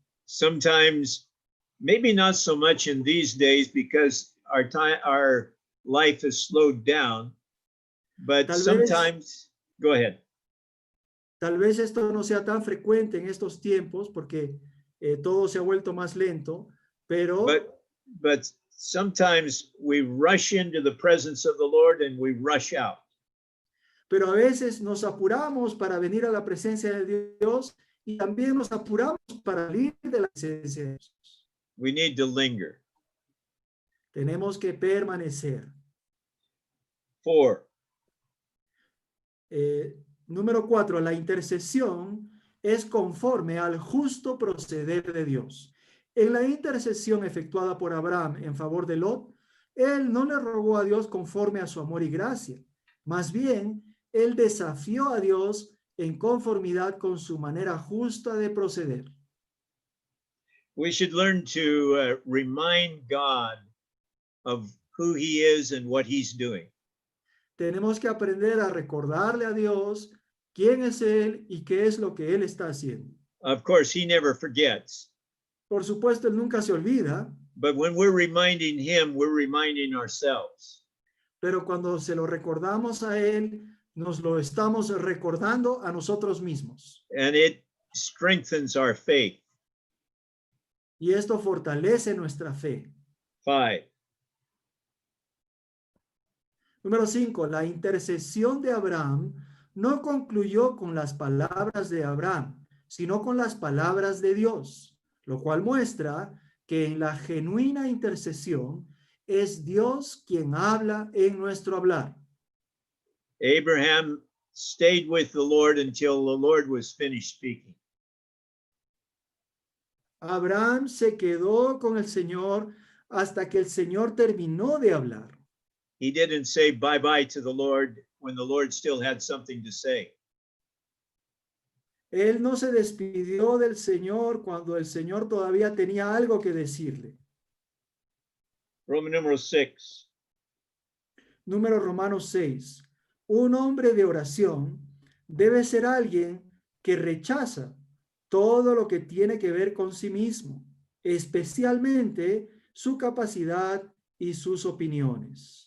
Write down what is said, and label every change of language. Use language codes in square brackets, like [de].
[en] Sometimes, maybe not so much in these days because our life has slowed down, but sometimes, go ahead. [es] Tal vez esto no sea tan frecuente en estos tiempos porque todo se ha vuelto más lento, pero [en] but sometimes we rush into the presence of the Lord and we rush out. [es] Pero a veces nos apuramos para venir a la presencia de Dios y también nos apuramos para salir de la presencia de Dios. [en] We need to linger. [es] Tenemos que permanecer. [en] 4. [es] Número 4, la intercesión es conforme al justo proceder de Dios. En la intercesión efectuada por Abraham en favor de Lot, él no le rogó a Dios conforme a su amor y gracia. Más bien, él desafió a Dios en conformidad con su manera justa de proceder. [en] We should learn to remind God of who he is and what he's doing. [es] Tenemos que aprender a recordarle a Dios quién es él y qué es lo que él está haciendo. [en] Of course, he never forgets. [es] Por supuesto, él nunca se olvida. [en] But when we're reminding him, we're reminding ourselves. [es] Pero cuando se lo recordamos a él, nos lo estamos recordando a nosotros mismos. [en] And it strengthens our faith. [es] Y esto fortalece nuestra fe. [en] 5. [es] Número 5, la intercesión de Abraham no concluyó con las palabras de Abraham, sino con las palabras de Dios, lo cual muestra que en la genuina intercesión es Dios quien habla en nuestro hablar. [en] Abraham stayed with the Lord until the Lord was finished speaking. [es] Abraham se quedó con el Señor hasta que el Señor terminó de hablar. [en] He didn't say bye-bye to the Lord when the Lord still had something to say. [es] Él no se despidió del Señor cuando el Señor todavía tenía algo que decirle. [en] Roman 6. [es] Número Romanos 6. Un hombre de oración debe ser alguien que rechaza todo lo que tiene que ver con sí mismo, especialmente su capacidad y sus opiniones.